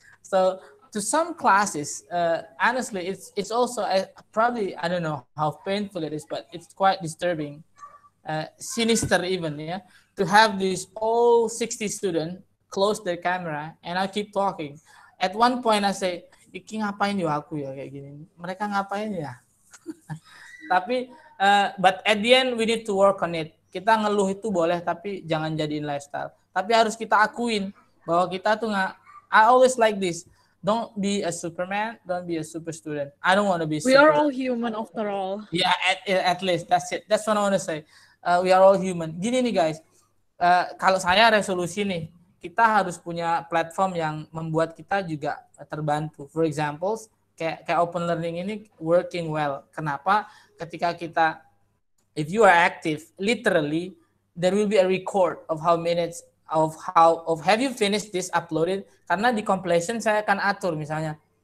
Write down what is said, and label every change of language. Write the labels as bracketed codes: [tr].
[en] So to some classes, honestly, it's also probably, I don't know how painful it is, but it's quite disturbing, sinister even, yeah, to have these all 60 students close their camera and I keep talking. At one point I say, [id] Iki ngapain ya aku ya kayak gini? Mereka ngapain ya? Tapi, [en] but at the end we need to work on it. [id] Kita ngeluh itu boleh, tapi jangan jadiin lifestyle. Tapi harus kita akuin bahwa kita tuh nggak. [en] I always like this. Don't be a Superman. Don't be a super student. I don't want to be. We are all human after all. Yeah, at least that's it. That's what I want to say. We are all human. [id] Gini nih guys. Kalau saya resolusi nih, kita harus punya platform yang membuat kita juga terbantu. [en] For example, kayak open learning ini working well. [id] Kenapa? Ketika kita, [en] if you are active, literally there will be a record of how minutes of have you finished this uploaded. [id] Karena di completion saya akan atur misalnya.